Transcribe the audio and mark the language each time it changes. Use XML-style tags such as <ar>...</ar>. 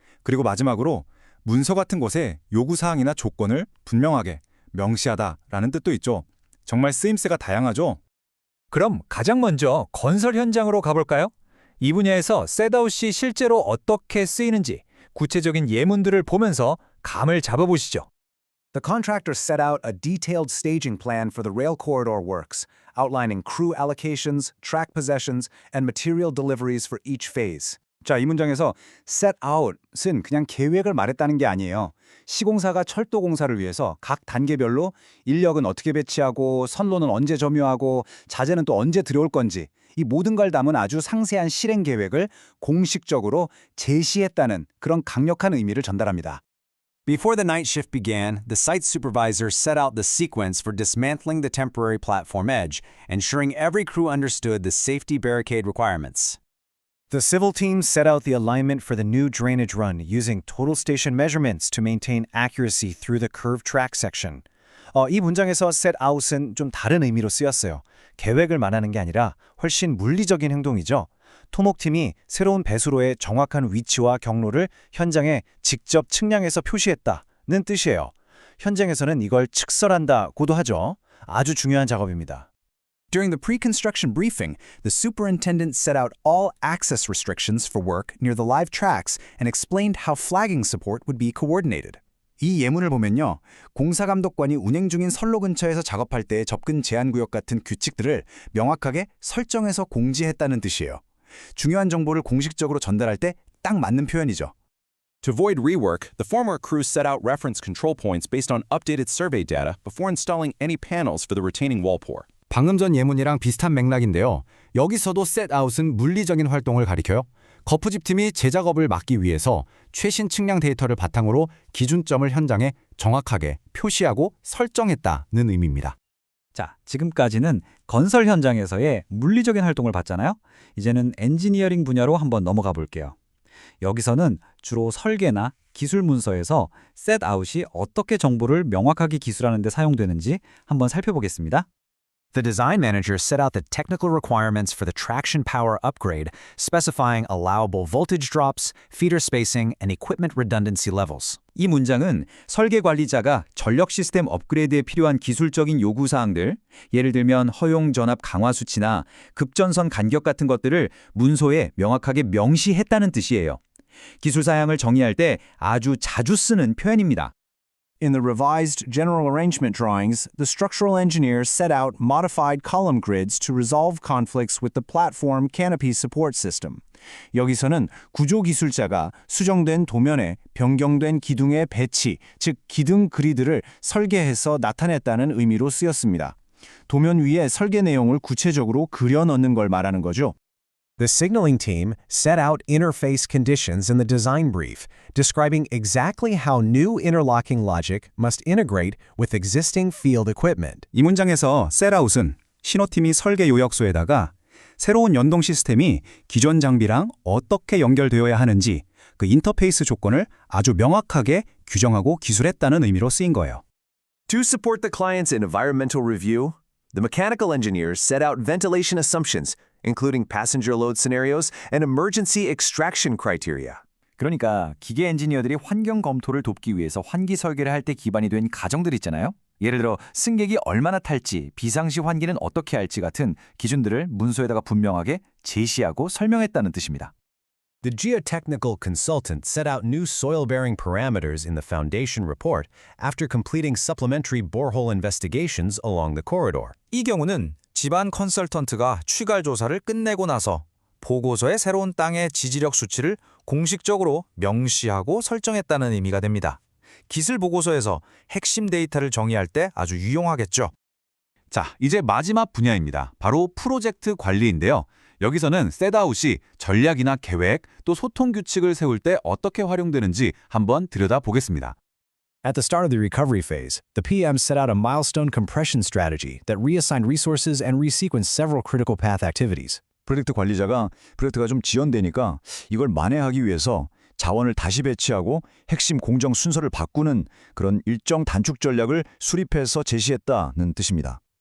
<ko>그리고 마지막으로 문서 같은 곳에 요구사항이나 조건을 분명하게 명시하다라는 뜻도 있죠. 정말 쓰임새가 다양하죠? 그럼 가장 먼저 건설 현장으로 가볼까요? 이 분야에서 셋아웃이 실제로 어떻게 쓰이는지 구체적인 예문들을 보면서 감을 잡아보시죠.</ko> <en>The contractor set out a detailed staging plan for the rail corridor works, outlining crew allocations, track possessions, and material deliveries for each phase.</en> <ko>자, 이 문장에서 set out은 그냥 계획을 말했다는 게 아니에요. 시공사가 철도 공사를 위해서 각 단계별로 인력은 어떻게 배치하고 선로는 언제 점유하고 자재는 또 언제 들여올 건지 이 모든 걸 담은 아주 상세한 실행 계획을 공식적으로 제시했다는 그런 강력한 의미를 전달합니다.</ko> <en>Before the night shift began, the site supervisor set out the sequence for dismantling the temporary platform edge, ensuring every crew understood the safety barricade requirements. The civil team set out the alignment for the new drainage run using total station measurements to maintain accuracy through the curved track section.</en> <ko>이 문장에서 set out은 좀 다른 의미로 쓰였어요. 계획을 말하는 게 아니라 훨씬 물리적인 행동이죠. 토목팀이 새로운 배수로의 정확한 위치와 경로를 현장에 직접 측량해서 표시했다는 뜻이에요. 현장에서는 이걸 측설한다고도 하죠. 아주 중요한 작업입니다.</ko> <en>During the pre-construction briefing, the superintendent set out all access restrictions for work near the live tracks and explained how flagging support would be coordinated.</en> <ko>이 예문을 보면요. 공사감독관이 운행 중인 선로 근처에서 작업할 때의 접근 제한 구역 같은 규칙들을 명확하게 설정해서 공지했다는 뜻이에요. 중요한 정보를 공식적으로 전달할 때 딱 맞는 표현이죠.</ko> <en>To avoid rework, the former crews set out reference control points based on updated survey data before installing any panels for the retaining wall pour.</en> <ko>방금 전 예문이랑 비슷한 맥락인데요. 여기서도 set out은 물리적인 활동을 가리켜요. 거푸집 팀이 제작업을 막기 위해서 최신 측량 데이터를 바탕으로 기준점을 현장에 정확하게 표시하고 설정했다는 의미입니다. 자, 지금까지는 건설 현장에서의 물리적인 활동을 봤잖아요. 이제는 엔지니어링 분야로 한번 넘어가 볼게요. 여기서는 주로 설계나 기술 문서에서 set out이 어떻게 정보를 명확하게 기술하는 데 사용되는지 한번 살펴보겠습니다.</ko> <en>The design manager set out the technical requirements for the traction power upgrade, specifying allowable voltage drops, feeder spacing, and equipment redundancy levels.</en> <ko>이 문장은 설계 관리자가 전력 시스템 업그레이드에 필요한 기술적인 요구 사항들, 예를 들면 허용 전압 강화 수치나 급전선 간격 같은 것들을 문서에 명확하게 명시했다는 뜻이에요. 기술 사양을 정의할 때 아주 자주 쓰는 표현입니다.</ko> <en>In the revised general arrangement drawings, the structural engineers set out modified column grids to resolve conflicts with the platform canopy support system.</en> <ko>여기서는 구조기술자가 수정된 도면에 변경된 기둥의 배치, 즉 기둥 그리드를 설계해서 나타냈다는 의미로 쓰였습니다. 도면 위에 설계 내용을 구체적으로 그려 넣는 걸 말하는 거죠.</ko> <en>The signaling team set out interface conditions in the design brief, describing exactly how new interlocking logic must integrate with existing field equipment.</en> <ko>이 문장에서 set out은 신호팀이 설계 요약서에다가 새로운 연동 시스템이 기존 장비랑 어떻게 연결되어야 하는지 그 인터페이스 조건을 아주 명확하게 규정하고 기술했다는 의미로 쓰인 거예요.</ko> <en>To support the client's environmental review, the mechanical engineers set out ventilation assumptions, including passenger load scenarios and emergency extraction criteria.</en> <ko>그러니까 기계 엔지니어들이 환경 검토를 돕기 위해서 환기 설계를 할 때 기반이 된 가정들 있잖아요. 예를 들어 승객이 얼마나 탈지, 비상시 환기는 어떻게 할지 같은 기준들을 문서에다가 분명하게 제시하고 설명했다는 뜻입니다.</ko> <en>The geotechnical consultant set out new soil-bearing parameters in the foundation report after completing supplementary borehole investigations along the corridor.</en> <ko>이 경우는 집안 컨설턴트가 취갈 조사를 끝내고 나서 보고서의 새로운 땅의 지지력 수치를 공식적으로 명시하고 설정했다는 의미가 됩니다. 기술 보고서에서 핵심 데이터를 정의할 때 아주 유용하겠죠. 자, 이제 마지막 분야입니다. 바로 프로젝트 관리인데요. 여기서는 셋아웃이 전략이나 계획, 또 소통 규칙을 세울 때 어떻게 활용되는지 한번 들여다보겠습니다.</ko> <en>At the start of the recovery phase, the PM set out a milestone compression strategy that reassigned resources and resequenced several critical path activities.</en> <ko>프로젝트 관리자가 프로젝트가 좀 지연되니까 이걸 만회하기 위해서 자원을 다시 배치하고 핵심 공정 순서를 바꾸는 그런 일정 단축 전략을 수립해서 제시했다는 뜻입니다.</ko>